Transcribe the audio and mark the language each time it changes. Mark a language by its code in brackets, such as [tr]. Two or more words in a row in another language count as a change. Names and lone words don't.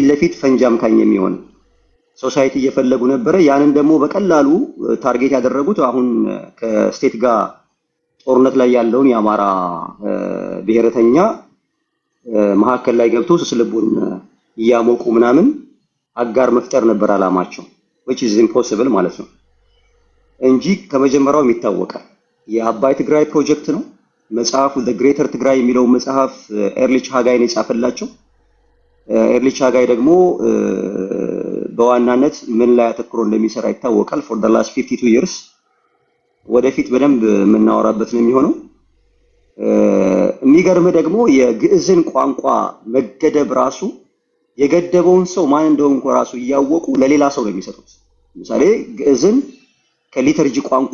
[am] ለፊት ፈንጅ አምካኝ የሚሆን ሶሳይቲ እየፈለጉ ነበረ። ያንን ደግሞ በቀላሉ ታርጌት ያደረጉት አሁን ከስቴት ጋር ጦርነት ላይ ያለውን የአማራ ብሔረተኛ መሀከል ላይ ገብቶ ስልቡን እያሞቁ ምናምን አጋር መፍጠር ነበር አላማቸው [en] which is impossible [am] ማለት ነው እንጂ ከመጀመሪያው የሚታወቃል። የአባይ ትግራይ ፕሮጀክት ነው መጽሐፉ [en] the greater [am] ትግራይ የሚለው መጽሐፍ ኤርሊች ሃጋይ ነው የጻፈላቸው። ኤርሊች ሃጋይ ደግሞ በዋናነት ምን ላይ አተኩሮ እንደሚሰራ ይታወቃል [en] for the last 52 years [am] ወደፊት በደንብ የምናወራበት ነው የሚሆነው። የሚገርም ደግሞ የግዕዝን ቋንቋ መገደብ ራሱ የገደበውን ሰው ማን እንደሆነ ራሱ እያወቁ ለሌላ ሰው ነው የሚሰጡት። ለምሳሌ ግዕዝን ከሊተርጂ ቋንቋ